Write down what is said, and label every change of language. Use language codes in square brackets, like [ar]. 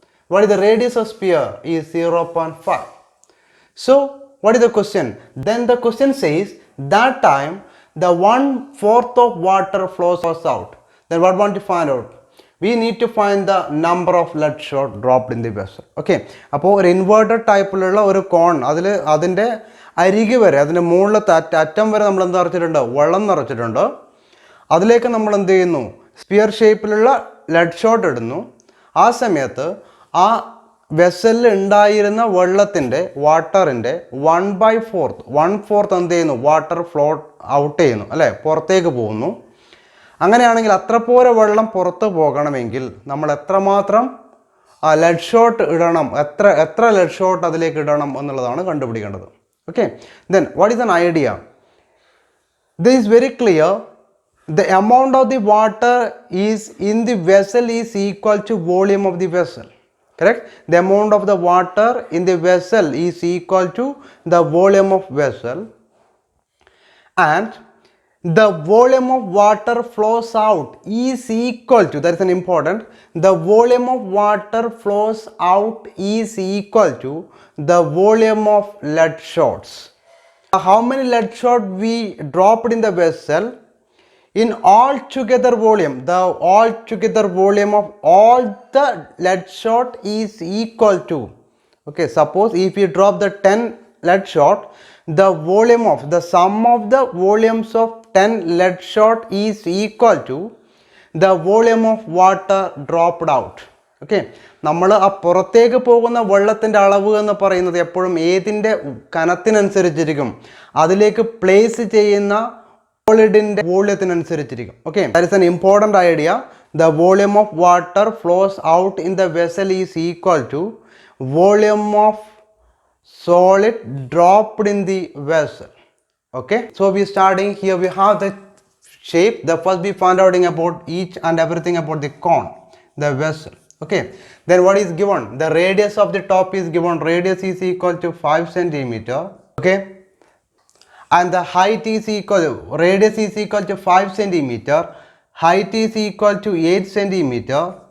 [en] What is the radius of sphere? Is 0.5. So what is the question? Then the question says that time the 1/4 of water flows out. Then what want to find out? We need to find the number of lead shot dropped in the vessel. [ml] Okay, അപ്പോൾ ഒരു inverted ടൈപ്പിലുള്ള ഒരു കോൺ, അതിൻ്റെ അരികെ വരെ, അതിൻ്റെ മുകളിലത്തെ അറ്റം വരെ നമ്മൾ എന്ത് നിറച്ചിട്ടുണ്ട്? വെള്ളം നിറച്ചിട്ടുണ്ട്. അതിലേക്ക് നമ്മൾ എന്ത് ചെയ്യുന്നു? സ്പിയർ ഷേപ്പിലുള്ള ലെഡ് ഷോട്ട് ഇടുന്നു. ആ സമയത്ത് ആ വെസലിൽ ഉണ്ടായിരുന്ന വെള്ളത്തിൻ്റെ വാട്ടറിൻ്റെ 1/4 എന്ത് ചെയ്യുന്നു? വാട്ടർ ഫ്ലോട്ട് ഔട്ട് ചെയ്യുന്നു, അല്ലേ? പുറത്തേക്ക് പോകുന്നു. അങ്ങനെയാണെങ്കിൽ അത്ര പോലെ വെള്ളം പുറത്ത് പോകണമെങ്കിൽ നമ്മൾ എത്രമാത്രം ലെഡ് ഷോട്ട് ഇടണം, എത്ര ലെഡ് ഷോട്ട് അതിലേക്ക് ഇടണം എന്നുള്ളതാണ് കണ്ടുപിടിക്കേണ്ടത്. [en] Okay, then what is an idea? This is very clear. The amount of the water is in the vessel is equal to volume of the vessel, correct? The amount of the water in the vessel is equal to the volume of vessel, and the volume of water flows out is equal to, that is an important, the volume of water flows out is equal to the volume of lead shots. How many lead shot we dropped in the vessel? In all together volume, the all together volume of all the lead shot is equal to, okay, suppose if you drop the 10 lead shot, the volume of the sum of the volumes of 10 lead shot is equal to the volume of water dropped out. [ml] Okay, നമ്മൾ ആ പുറത്തേക്ക് പോകുന്ന വെള്ളത്തിൻ്റെ അളവ് എന്ന് പറയുന്നത് എപ്പോഴും ഏതിൻ്റെ കനത്തിനനുസരിച്ചിരിക്കും, അതിലേക്ക് പ്ലേസ് ചെയ്യുന്ന സോളിഡിൻ്റെ വോള്യത്തിനനുസരിച്ചിരിക്കും. [en] Okay, that is an important idea. The volume of water flows out in the vessel is equal to volume of solid dropped in the vessel. Okay, so we starting here. We have the shape. The first we found out about each and everything about the cone, the vessel. Okay, then what is given? The radius of the top is given. Radius is equal to 5 centimeter. Okay, and the height is equal to, radius is equal to 5 centimeter, height is equal to 8 centimeter.